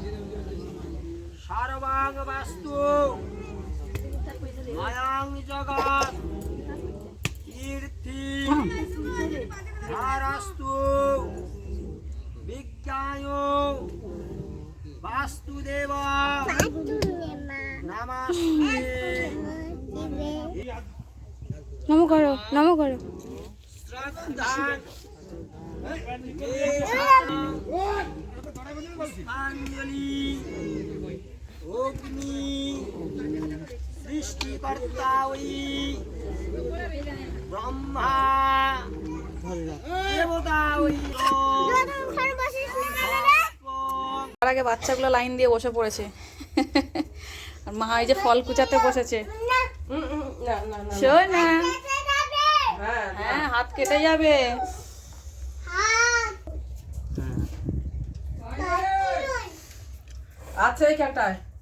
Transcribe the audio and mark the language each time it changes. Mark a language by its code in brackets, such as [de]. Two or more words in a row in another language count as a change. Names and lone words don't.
[sa] सर्वांग वास्तु मयां जगत् कीर्ति धारास्तु विज्ञायो वास्तुदेव नमस्ते [bn] নমো করো নমো করো [sa] श्रद्धा पुष्पांजलि अग्नि सृष्टिकर्ता ब्रह्मा देवता [bn] তার আগে বাচ্চাগুলো লাইন দিয়ে বসে পড়েছে আর মা এই যে ফল কুচাতে বসেছে শোন না হ্যাঁ হাত কেটে যাবে আচ্ছা এইখানটায়